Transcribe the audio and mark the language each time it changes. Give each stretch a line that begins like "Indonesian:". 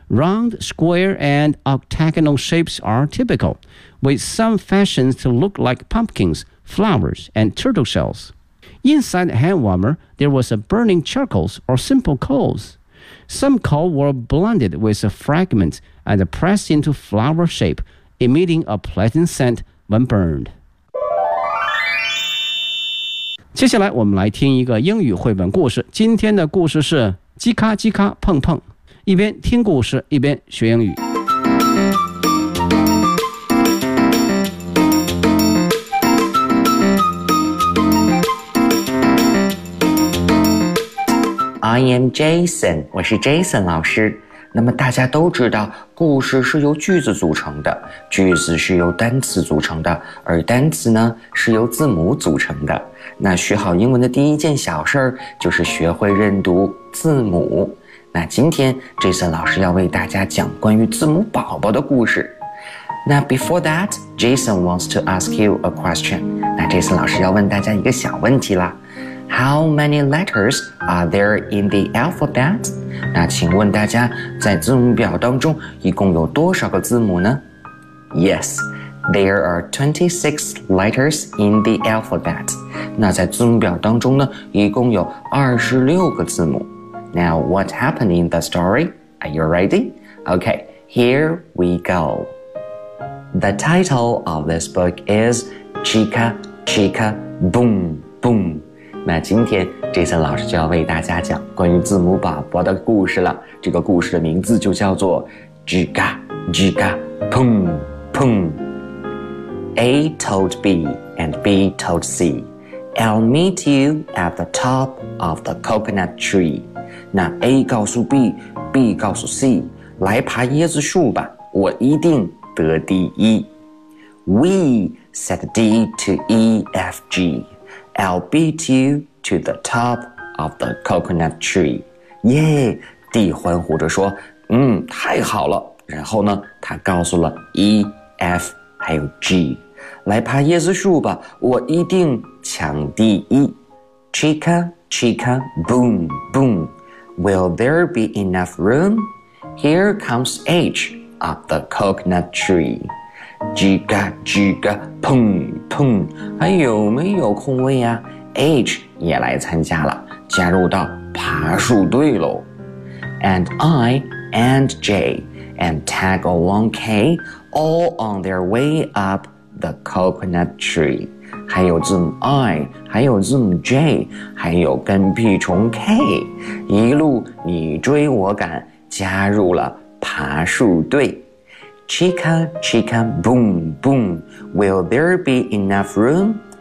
English: Round, square, and octagonal shapes are typical, with some fashions to look like pumpkins, flowers, and turtle shells. Inside the hand warmer, there was a burning charcoals or simple coals. Some coals were blended with a fragment and pressed into flower shape, emitting a pleasant scent when burned.
Chinese: 接下来我们来听一个英语绘本故事。今天的故事是叽咔叽咔碰碰。一边听故事，一边学英语。
English: I am Jason,
Chinese: 我是 Jason 老师。那么大家都知道故事是由句子组成的，句子是由单词组成的，而单词呢是由字母组成的。那学好英文的第一件小事就是学会认读字母。那今天 Jason 老师要为大家讲关于字母宝宝的故事。
English: 那 before that, Jason wants to ask you a question.
Chinese: 那 Jason 老师要问大家一个小问题啦。
English: How many letters are there in the alphabet?
Chinese: 那请问大家在字母表当中一共有多少个字母呢?
English: Yes, there are 26 letters in the alphabet.
Chinese: 那在字母表当中呢一共有26个字母。
English: Now, what happened in the story? Are you ready? Okay, here we go. The title of this book is Chica, Chica, Boom, Boom.
Chinese: 那今天 Jason 老师就要为大家讲关于字母宝宝的故事了。这个故事的名字就叫做 Jiga Jiga Pum Pum.
English: A told B and B told C, I'll meet you at the top of the coconut tree.
Chinese: 那 A 告诉 B, B 告诉 C, 来爬椰子树吧，我一定得第一。
English: We said D to E F G. I'll beat you to the top of the coconut tree.
Chinese: Yay! D 欢呼着说太好了。然后呢他告诉了 E, F, 还有 G。来爬椰子树吧，我一定抢第一。
English: Chica, Chica, boom, boom. Will there be enough room? Here comes H up the coconut tree.
Chinese: 叽嘎叽嘎砰砰，还有没有空位啊？ H 也来参加了，加入到爬树队喽。
English: And I and J and tag along K all on their way up the coconut tree.
Chinese: 还有字母 I, 还有字母 J, 还有跟屁虫 K, 一路你追我赶，加入了爬树队。
English: Chica, chica, boom, boom. Will there be enough room?